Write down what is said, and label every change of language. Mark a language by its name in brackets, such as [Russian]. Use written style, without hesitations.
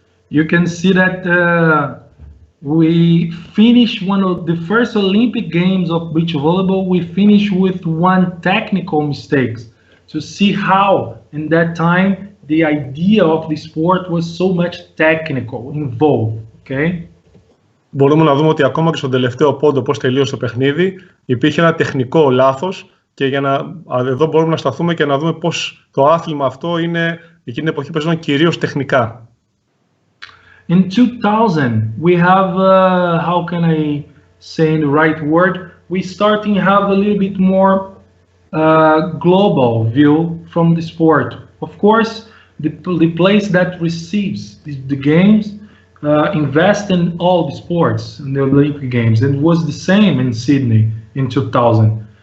[English] You can see that we finished one of the first Olympic Games of beach volleyball. We finished with one technical mistakes to see how in that time the idea of the sport was so much technical involved. Okay. [Greek] Μπορούμε να δούμε ότι ακόμα και στον τελευταίο πόντο πώς τελείωσε το παιχνίδι υπήρχε ένα τεχνικό λάθος και εδώ μπορούμε να σταθούμε και να δούμε πώς το άθλημα αυτό είναι εκείνη την εποχή παίζονταν κυρίως τεχνικά. [English] In 2000, we have, how can I say in the right word, we starting to have a little bit more global view from the sport. Of course, the place that receives the games invest in all the sports in the Olympic Games, and it was the same in Sydney in 2000.